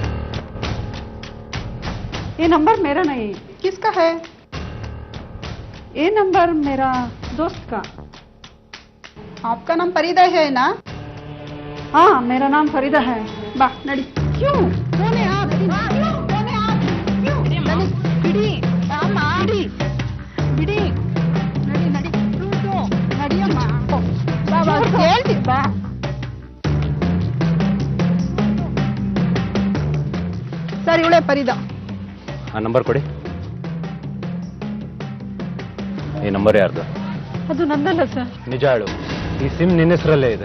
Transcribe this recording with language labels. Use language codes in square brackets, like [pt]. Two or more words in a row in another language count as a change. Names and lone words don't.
[hi] ये नंबर मेरा नहीं। किसका है? ये नंबर मेरा दोस्त का। आपका नाम फरीदा है ना? हाँ, मेरा नाम फरीदा है। वाह, नड़ी। क्यों? कौन है आप? कौन है आप? क्यों? नड़ी, बिड़ी, अम्मा, बिड़ी, बिड़ी, नड़ी, नड़ी, तू नड़ी अम्मा। बाबा, [kn] ಕೇಳ್ತಿ ಬಾ. ಸರ್, ಇವಳೆ ಫರೀದಾ. ಆ ನಂಬರ್ ಕೊಡಿ. ಈ ನಂಬರ್ ಯಾರ್ದು? ಅದು ನಂದಲ್ಲ ಸರ್. ನಿಜ ಹೇಳು, ಈ ಸಿಮ್ ನಿನ್ನ ಹೆಸರಲ್ಲೇ ಇದೆ.